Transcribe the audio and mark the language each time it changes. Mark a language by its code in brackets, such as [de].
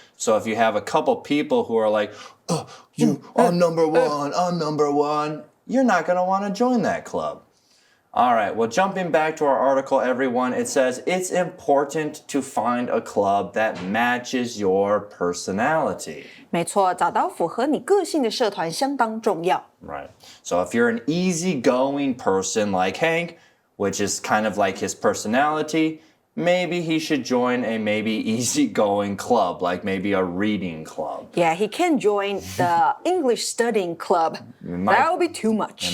[en] So if you have a couple people who are like, oh, I'm number one, you're not going to want to join that club. All right, well, jumping back to our article, everyone, it says it's important to find a club that matches your personality. [zh] 没错，找到符合你个性的社团相当重要。 [en] Right. So if you're an easygoing person like Hank, which is kind of like his personality, maybe he should join a maybe easygoing club, like maybe a reading club. Yeah, he can join the English studying club. That will be too much.